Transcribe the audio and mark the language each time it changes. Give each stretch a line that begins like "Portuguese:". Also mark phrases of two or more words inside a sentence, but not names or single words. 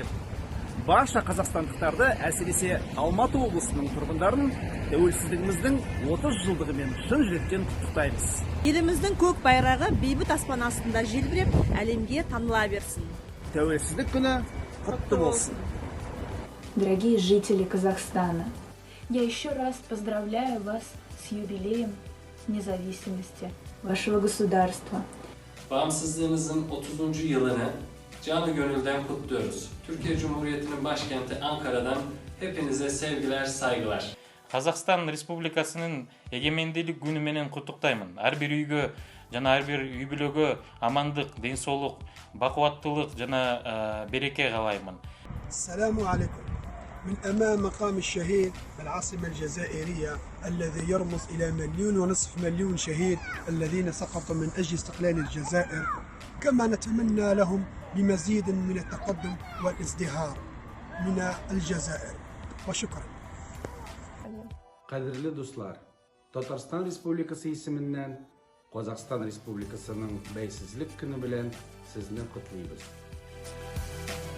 Kazakh: Барша қазақстандықтарды, әсіресе Алматы облысының тұрғындарын тәуелсіздігіміздің 30 жылдығымен шын жүректен құттықтаймыз. Еліміздің көк байрағы бейбіт аспан астында желбіреп, әлемге таныла берсін. Тәуелсіздік күні құтты болсын.
Russian: Дорогие жители Казахстана, я еще раз поздравляю вас с юбилеем независимости вашего государства.
Turkish: Bağımsızlığımızın 30. yılını canı gönülden kutluyoruz. Türkiye Cumhuriyeti'nin başkenti Ankara'dan hepinize sevgiler, saygılar.
Kyrgyz: Қазақстан Республикасының егеменділік күні менен құттықтаймын. Әрбір үйге, жана әрбір үй бүлөгө амандық, денсаулық, бақуаттылық жана береке қалаймын.
Arabic: السلام عليكم. من أمام مقام الشهيد العاصمة الجزائرية الذي يرمز إلى 1.5 مليون شهيد الذين سقطوا من أجل استقلال الجزائر، كما نتمنى لهم بمزيد من التقدم والازدهار من الجزائر. وشكرا.
Uzbek: Qadrli do'stlar, Tatarstan Respublikasi ismindən Qozog'iston Respublikasining Beysizlik kuni bilan sizni qutlaymiz.